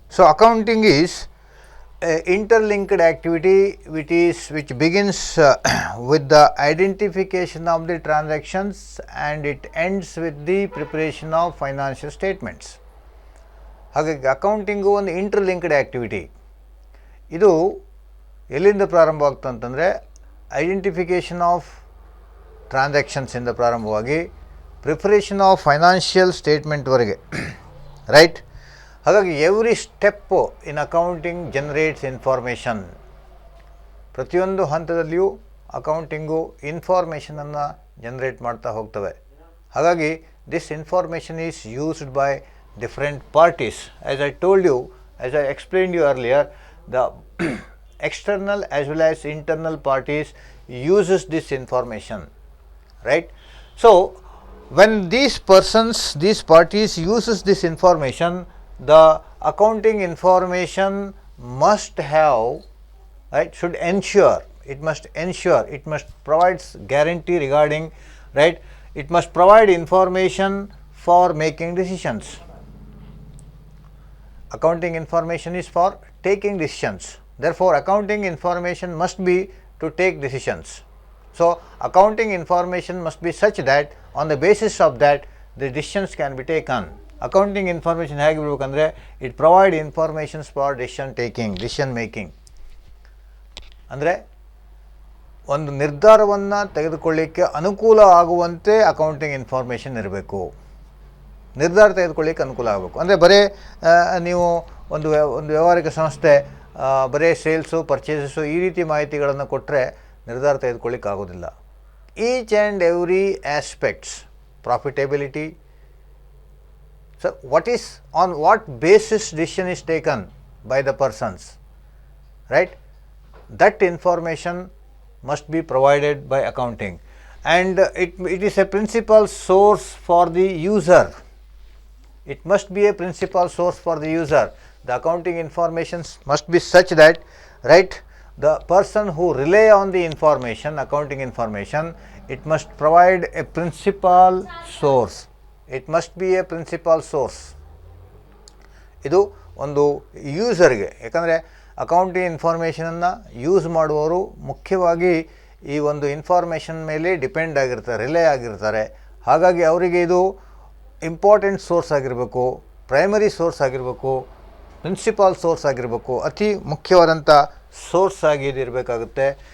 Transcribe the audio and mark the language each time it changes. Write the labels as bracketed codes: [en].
[en] So accounting is a interlinked activity which begins with the identification of the transactions and it ends with the preparation of financial statements. [kn] ಹಾಗಾಗಿ accounting ಒಂದು interlinked activity. ಇದು ಎಲ್ಲಿಂದ ಪ್ರಾರಂಭವಾಗ್ತದೆ ಅಂತಂದರೆ identification of ಟ್ರಾನ್ಸಾಕ್ಷನ್ಸಿಂದ ಪ್ರಾರಂಭವಾಗಿ preparation of financial ಸ್ಟೇಟ್ಮೆಂಟ್ವರೆಗೆ, right. [en] ಹಾಗಾಗಿ every step in accounting generates information. [kn] ಪ್ರತಿಯೊಂದು ಹಂತದಲ್ಲಿಯೂ accounting ಇನ್ಫಾರ್ಮೇಷನನ್ನು generate ಮಾಡ್ತಾ ಹೋಗ್ತವೆ. [en] ಹಾಗಾಗಿ this information is used by different parties. As I told you, as I explained you earlier, the external as well as internal parties uses this information, right? So when these parties uses this information, the accounting information must have, right, should ensure, it must provide guarantee regarding, right, it must provide information for making decisions. Accounting information is for taking decisions. Therefore, accounting information must be to take decisions. So, accounting information must be such that on the basis of that the decisions can be taken. Accounting information [kn] ಹೇಗಿರಬೇಕಂದ್ರೆ [en] it provide informations for decision making. [kn] ಅಂದರೆ ಒಂದು ನಿರ್ಧಾರವನ್ನು ತೆಗೆದುಕೊಳ್ಳಿಕ್ಕೆ ಅನುಕೂಲ ಆಗುವಂತೆ accounting information ಇರಬೇಕು. ನಿರ್ಧಾರ ತೆಗೆದುಕೊಳ್ಳಿಕ್ಕೆ ಅನುಕೂಲ ಆಗಬೇಕು. ಅಂದರೆ ಬರೀ ನೀವು ಒಂದು ವ್ಯಾವಹಾರಿಕ ಸಂಸ್ಥೆ ಬರೀ ಸೇಲ್ಸು ಪರ್ಚೇಸಸ್ಸು ಈ ರೀತಿ ಮಾಹಿತಿಗಳನ್ನು ಕೊಟ್ಟರೆ ನಿರ್ಧಾರ ತೆಗೆದುಕೊಳ್ಳಿಕ್ಕೆ ಆಗೋದಿಲ್ಲ. [en] Each and every aspects, profitability, so on what basis decision is taken by the persons, right, that information must be provided by accounting, and it is a principal source for the user. It must be a principal source for the user. The accounting information must be such that, right, the person who rely on the information, accounting information, it must provide a principal source. It must be a principal source. [kn] ಇದು ಒಂದು ಯೂಸರ್ಗೆ, ಯಾಕಂದರೆ accounting ಇನ್ಫಾರ್ಮೇಷನನ್ನು use ಮಾಡುವವರು ಮುಖ್ಯವಾಗಿ ಈ ಒಂದು information ಮೇಲೆ depend ಆಗಿರ್ತಾರೆ, relay ಆಗಿರ್ತಾರೆ. ಹಾಗಾಗಿ ಅವರಿಗೆ ಇದು ಇಂಪಾರ್ಟೆಂಟ್ ಸೋರ್ಸ್ ಆಗಿರಬೇಕು, ಪ್ರೈಮರಿ ಸೋರ್ಸ್ ಆಗಿರಬೇಕು, ಪ್ರಿನ್ಸಿಪಾಲ್ ಸೋರ್ಸ್ ಆಗಿರಬೇಕು, ಅತಿ ಮುಖ್ಯವಾದಂಥ ಸೋರ್ಸ್ ಆಗಿ ಇದು ಇರಬೇಕಾಗುತ್ತೆ.